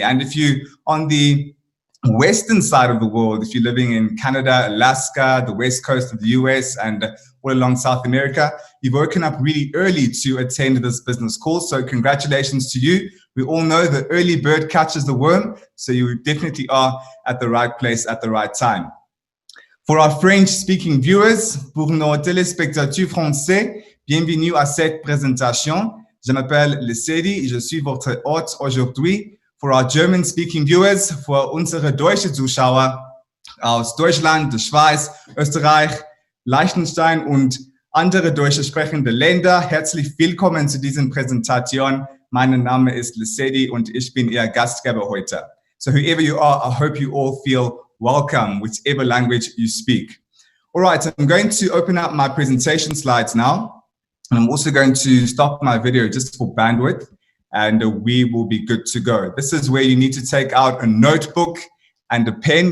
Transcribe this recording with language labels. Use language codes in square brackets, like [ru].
[en] And if you on the western side of the world, if you're living in Canada, Alaska, the west coast of the US, and all along South America, you've woken up really early to attend this business call. So congratulations to you. We all know the early bird catches the worm, so you definitely are at the right place at the right time. For our French-speaking viewers, [fr] pour nos téléspectateurs français, bienvenue à cette présentation. Je m'appelle Lesedi et je suis votre hôte aujourd'hui. [en] For our German-speaking viewers, [de] für unsere deutsche Zuschauer aus Deutschland, der Schweiz, Österreich, Liechtenstein und andere deutsch sprechende Länder, herzlich willkommen zu dieser Präsentation. Mein Name ist Lesedi und ich bin Ihr Gastgeber heute. [en] So whoever you are, I hope you all feel welcome, whichever language you speak. All right, I'm going to open up my presentation slides now. And I'm also going to stop my video just for bandwidth, and we will be good to go. This is where you need to take out a notebook and a pen.